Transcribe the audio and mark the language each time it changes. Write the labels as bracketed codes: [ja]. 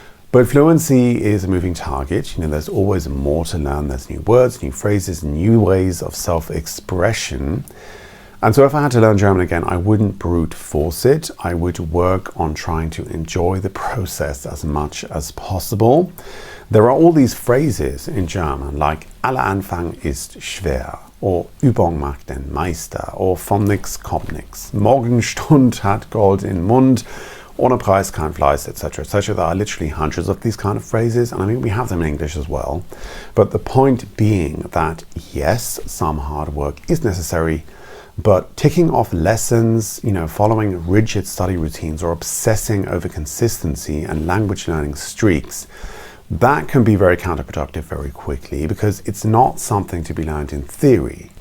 [en] But fluency is a moving target. There's always more to learn. There's new words, new phrases, new ways of self-expression. And so if I had to learn German again, I wouldn't brute force it. I would work on trying to enjoy the process as much as possible. There are all these phrases in German like [de] aller Anfang ist schwer, or Übung macht den Meister, or vom nix kommt nix, Morgenstund hat Gold in Mund, ohne Preis kein Fleiß, etc., etc. [en] There are literally hundreds of these kind of phrases, and I mean, we have them in English as well. But the point being that, yes, some hard work is necessary, but ticking off lessons, following rigid study routines or obsessing over consistency and language learning streaks, that can be very counterproductive very quickly because it's not something to be learned in theory.